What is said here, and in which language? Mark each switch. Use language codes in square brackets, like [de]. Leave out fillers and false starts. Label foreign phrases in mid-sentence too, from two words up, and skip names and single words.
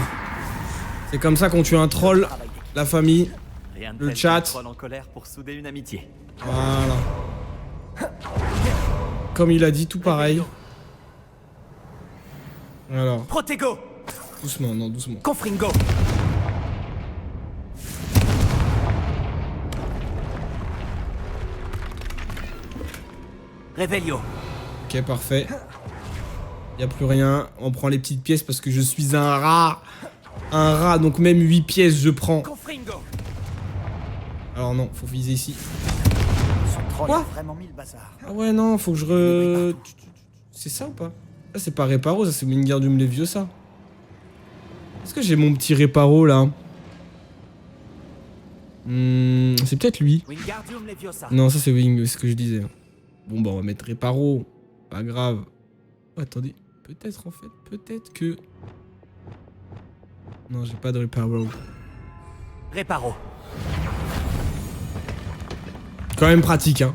[fr] C'est comme ça qu'on tue un troll, la famille, Rien de le tel chat. qu'un troll en colère pour souder une amitié. Voilà. Comme il a dit, tout pareil. Alors, Protego. doucement, non, doucement. Confringo. Revelio. Ok, parfait. Y a plus rien. On prend les petites pièces parce que je suis un rat. Un rat, donc même 8 pièces je prends. Confringo. Alors non, faut viser ici. Ce troll Quoi a vraiment mis le bazar. Ah ouais, non, faut que je re... C'est ça ou pas? Là, c'est pas Réparo, ça c'est Wingardium Leviosa. Est-ce que j'ai mon petit Réparo là? C'est peut-être lui. Wingardium Leviosa. Non, ça c'est Wing, c'est ce que je disais. Bon bah on va mettre Réparo. Pas grave. Oh, attendez, peut-être en fait, peut-être que... Non, j'ai pas de Réparo. Réparo. Quand même pratique, hein.